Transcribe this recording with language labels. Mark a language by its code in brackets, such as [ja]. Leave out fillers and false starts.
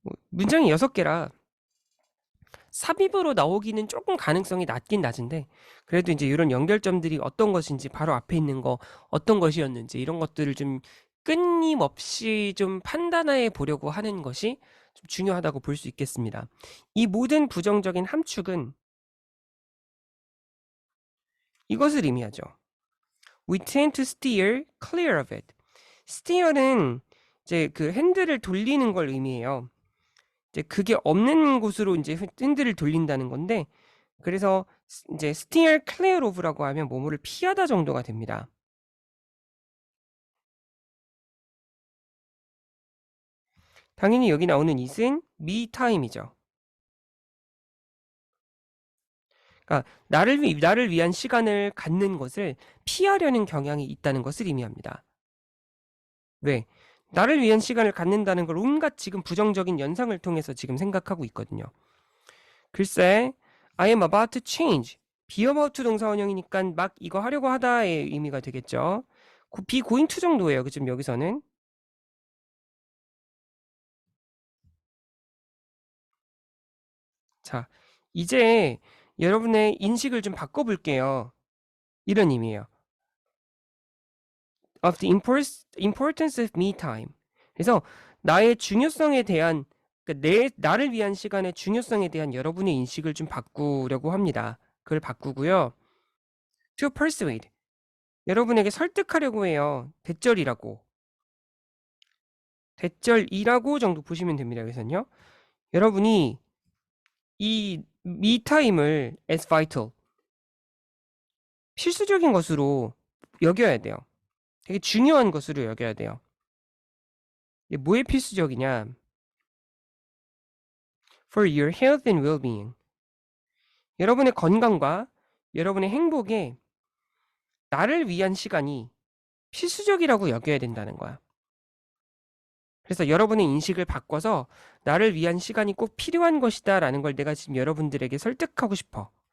[ko] 문장이 6개라 삽입으로 나오기는 조금 가능성이 낮긴 낮은데, 그래도 이제 이런 연결점들이 어떤 것인지, 바로 앞에 있는 거 어떤 것이었는지, 이런 것들을 좀 끊임없이 좀 판단해 보려고 하는 것이 좀 중요하다고 볼 수 있겠습니다. 이 모든 부정적인 함축은 이것을 의미하죠. [en] We tend to steer clear of it. [ko] steer는 이제 그 핸들을 돌리는 걸 의미해요. 이제 그게 없는 곳으로 이제 핸들을 돌린다는 건데, 그래서 이제 [en] steer clear of [ko] 라고 하면 뭐뭐를 피하다 정도가 됩니다. 당연히 여기 나오는 it은 me time이죠. 그러니까 나를 위한 시간을 갖는 것을 피하려는 경향이 있다는 것을 의미합니다. 왜? 나를 위한 시간을 갖는다는 걸 온갖 지금 부정적인 연상을 통해서 지금 생각하고 있거든요. [en] 글쎄, I am about to change. [ko] be about to 동사 원형이니까 막 이거 하려고 하다의 의미가 되겠죠. be going to 정도예요. 지금 여기서는. 자, 이제 여러분의 인식을 좀 바꿔볼게요. 이런 의미예요. [en] Of the importance of me time. [ko] 그래서 나의 중요성에 대한, 그러니까 나를 위한 시간의 중요성에 대한 여러분의 인식을 좀 바꾸려고 합니다. 그걸 바꾸고요. [en] To persuade. [ko] 여러분에게 설득하려고 해요. 대절이라고. 대절이라고 정도 보시면 됩니다. 그래서요. 여러분이 이 me time을 [en] as vital. [ko] 필수적인 것으로 여겨야 돼요. 되게 중요한 것으로 여겨야 돼요. 이게 뭐에 필수적이냐? [en] For your health and well-being. [ko] 여러분의 건강과 여러분의 행복에 나를 위한 시간이 필수적이라고 여겨야 된다는 거야. 그래서 여러분의 인식을 바꿔서 나를 위한 시간이 꼭 필요한 것이다라는 걸 내가 지금 여러분들에게 설득하고 싶어.